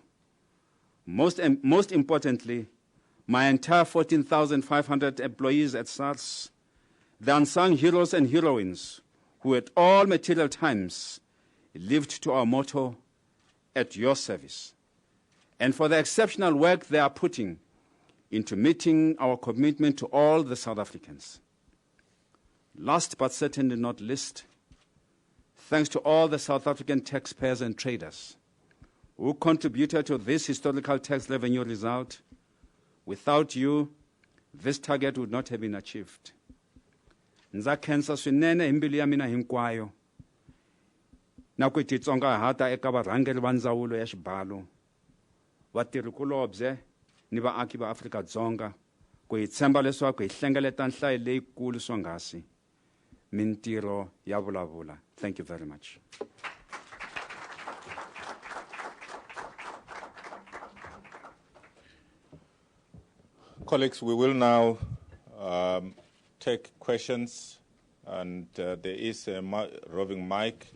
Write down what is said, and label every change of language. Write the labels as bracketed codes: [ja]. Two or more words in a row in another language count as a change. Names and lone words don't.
[en] Most importantly, my entire 14,500 employees at SARS, the unsung heroes and heroines who at all material times lived to our motto, at your service, and for the exceptional work they are putting into meeting our commitment to all the South Africans. Last but certainly not least, thanks to all the South African taxpayers and traders who contributed to this historical tax revenue result. Without you, this target would not have been achieved. [ts] Ndza khensa swinene hi mbilu ya mina hinkwayo na ku titsongahata eka varhangeri va ndzawulo ya xibalo, vatirhikulobye ni vaaki va Afrika-Dzonga ku hi tshemba leswaku hi hlengeleta nhlayo leyikulu swonghasi. Mintirho ya vulavula. [en] Thank you very much. Colleagues, we will now take questions, and there is a roving mic.